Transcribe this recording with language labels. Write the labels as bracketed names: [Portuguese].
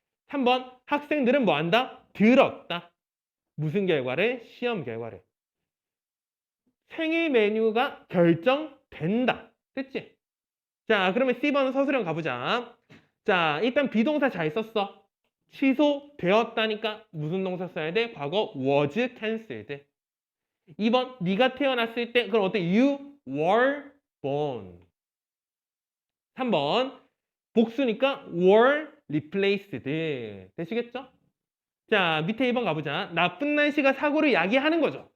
[Korean] 3번 학생들은 뭐한다? 들었다. 무슨 결과를? 시험 결과를. 생일 메뉴가 결정된다. 됐지? 자, 그러면 C번 서술형 가보자. 자, 일단 비동사 잘 썼어. 취소되었다니까 무슨 동사 써야 돼? [English] 과거 was cancelled. [Korean] 2번 네가 태어났을 때 그럼 어때? [English] You were born. [Korean] 3번 복수니까 [English] were replaced. [Korean] 되시겠죠? 자, 밑에 2번 가보자. 나쁜 날씨가 사고를 야기하는 거죠.